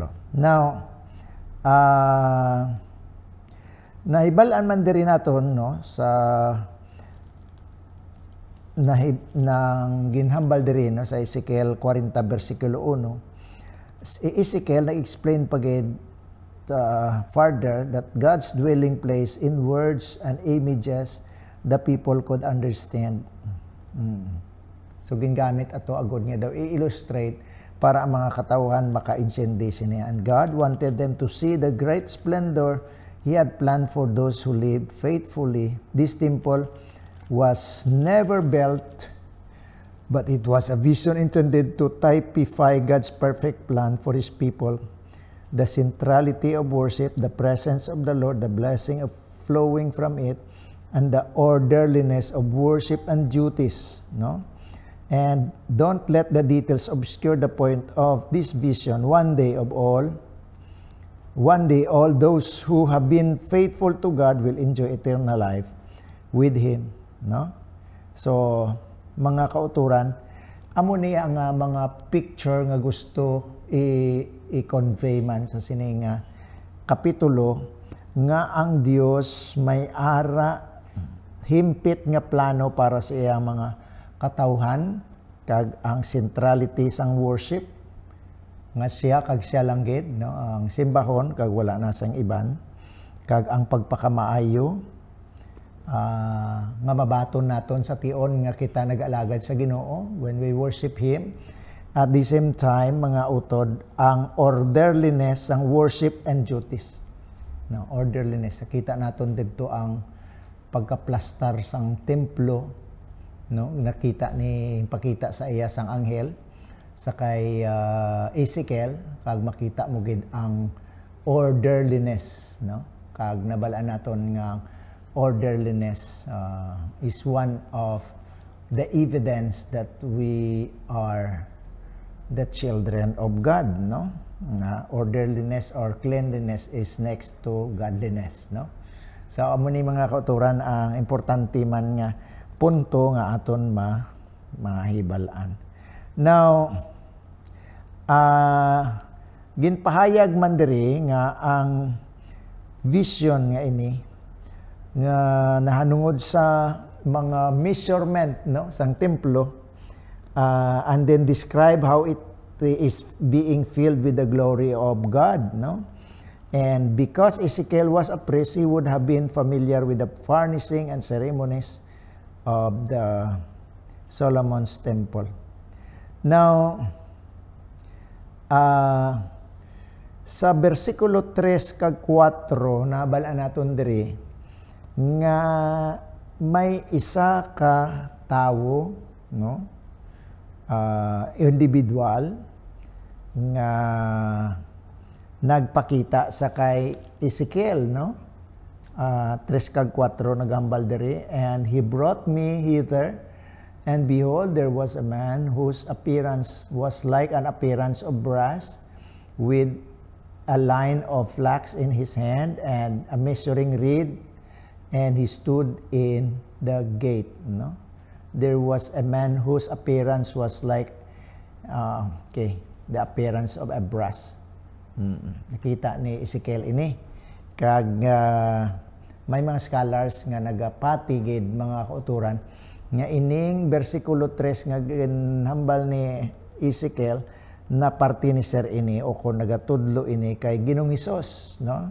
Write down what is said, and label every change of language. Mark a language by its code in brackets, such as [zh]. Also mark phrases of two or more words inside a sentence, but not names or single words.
[hil] Now nahibalaan man diri naton, no, sa nang ginhambal diri, no, sa Ezekiel 40 versikulo 1. [en] Ezekiel [hil] nag-explain pagid [en] further that God's dwelling place in words and images the people could understand. [hil] So gingamit ato agod nga daw i-illustrate para ang mga katawhan maka-insindi sini. [en] And God wanted them to see the great splendor He had planned for those who live faithfully. This temple was never built but it was a vision intended to typify God's perfect plan for His people. The centrality of worship, the presence of the Lord, the blessing of flowing from it, and the orderliness of worship and duties, no? And don't let the details obscure the point of this vision. One day all those who have been faithful to God will enjoy eternal life with Him, no? So, [hil] mga kauturan, amo niya nga mga picture nga gusto i-convey man sa sining kapitulo nga ang Dios may ara himpit nga plano para sa iyang mga katawhan, kag ang centrality sang worship nga siya kag siya lang gid, no? Ang simbahon kag wala na sang iban, kag ang pagpakamaayo nga mabaton naton sa tion nga kita nag-alagad sa Ginoo [en] when we worship Him. At the same time, [hil] mga utod, ang orderliness ang [en] worship and duties. [hil] No, orderliness. Nakita naton dito ang pagkaplastar sang templo, no? Pakita sa iya sang anghel sa kay Ezekiel, kag makita mo gid ang orderliness, no? Kag nabalaan naton nga [en] orderliness is one of the evidence that we are the children of God, no? Orderliness or cleanliness is next to godliness, no? [hil] So amo ni mga kauturan ang importante man nga punto nga aton mahibalaan. Now, ginpahayag man diri nga ang vision nga ini nga nahanungod sa mga measurement, no, sang templo, [en] and then describe how it is being filled with the glory of God, no? And because Ezekiel was a priest, he would have been familiar with the furnishing and ceremonies of the Solomon's temple. Now, [hil] sa versikulo 3 kag 4 nabalaan naton diri nga may isa ka tawo, no? Individual nga nagpakita sa kay Ezekiel, no? 3 kag 4 nagambal diri, [en] and he brought me hither, and behold, there was a man whose appearance was like an appearance of brass, with a line of flax in his hand and a measuring reed, and he stood in the gate, no? There was a man whose appearance was like the appearance of a brass. [hil] Nakita ni Ezekiel ini, kag may mga scholars nga nagapatigid mga kauturan nga ining versikulo 3 nga ginhambal ni Ezekiel na parte ni Sir ini o kung nagatudlo ini kay Ginoong Hesus, no?